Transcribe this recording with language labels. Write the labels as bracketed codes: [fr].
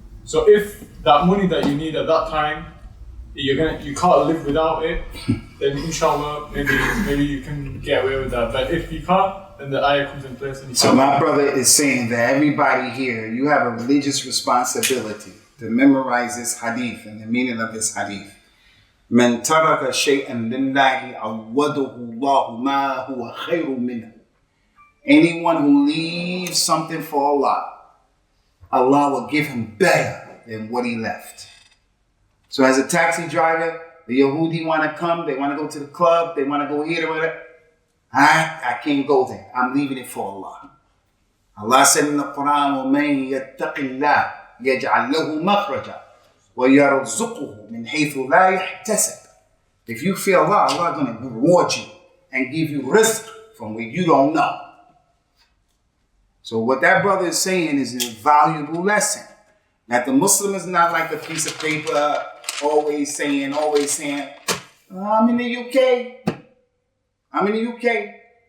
[en] So if that money that you need at that time, you can't live without it, then inshallah, maybe you can get away with that. But if you can't, then the ayah comes in place. And you So my brother is saying that everybody here, you have a religious responsibility to memorize this hadith and the meaning of this hadith. [ar] من ترك شيئا لله عوضه الله ما هو خير منه. [en] Anyone who leaves something for Allah, Allah will give him better than what he left. So as a taxi driver, the Yahudi want to come, they want to go to the club, they want to go here or whatever. I can't go there. I'm leaving it for Allah. Allah said in the Quran, [ar] وَمَن يَتَّقِ اللَّهِ يَجْعَلْ لَهُ مَخْرَجًا وَيَرْزُقُهُ مِنْ حَيْثُ لَا يَحْتَسِبُ. [en] If you fear Allah, Allah is going to reward you and give you rizq from where you don't know. So what that brother is saying is a valuable lesson. That the Muslim is not like a piece of paper always saying, I'm in the UK. I'm in the UK.